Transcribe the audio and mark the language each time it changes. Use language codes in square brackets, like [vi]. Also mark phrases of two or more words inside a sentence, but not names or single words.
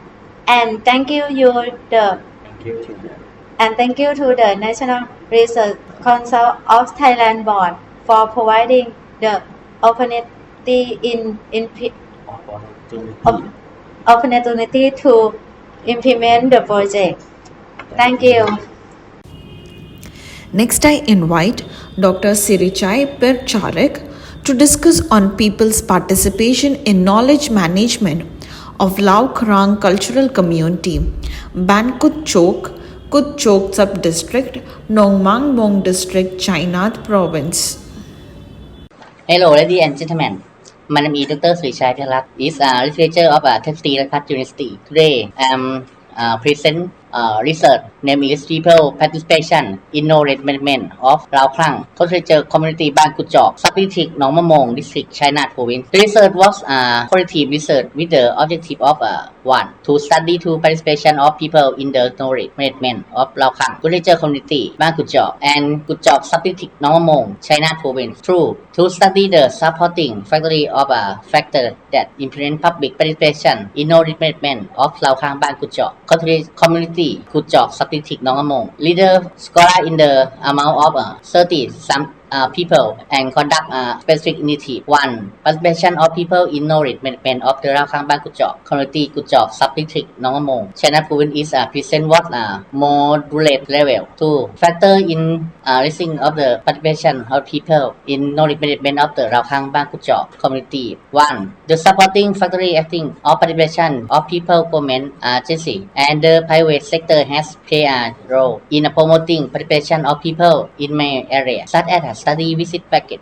[en] And thank you to the National Research Council of Thailand Board for providing the opportunity to implement the project. Thank you. Next, I invite Dr. Sirichai Percharek to discuss on people's participation in knowledge management of Lao Krang Cultural Community, Ban Kut Chok Sub-District, Nong Mang Mong District, Chainat Province. Hello, ladies and gentlemen. My name is Dr. Srichai Pelak. Is a researcher of Textile University. Today, I am present research name is People Participation in Knowledge Management of Lao Krang Cultural Community Ban Kut Chok, Sub-District Nong Mang Mong District, Chainat Province. The research was qualitative research with the objective of 1. To study the participation of people in the knowledge management of Lao Krang Cultural Community Ban Kut Chok and Kut Chok Sub-District Nong Mang Mong, Chainat Province. 2. To study the supporting factor of factors that influence public participation in knowledge management of Lao Krang Ban Kut Chok Community Kut Chok Sub-District Nong Mang Mong. Leader scholar in the amount of 30 some people and conduct specific initiative. 1. Participation of people in knowledge management of the Lao Krang Ban Kut Chok Community Kut Chok Sub-District Nong Mang Mong, Chainat Province is present what moderate level. 2. Factor in raising of the participation of people in knowledge management of the Lao Krang Ban Kut Chok Community. 1. The supporting factor acting of participation of people, government agency, and the private sector has played a role in promoting participation of people in many areas, such as study visit package.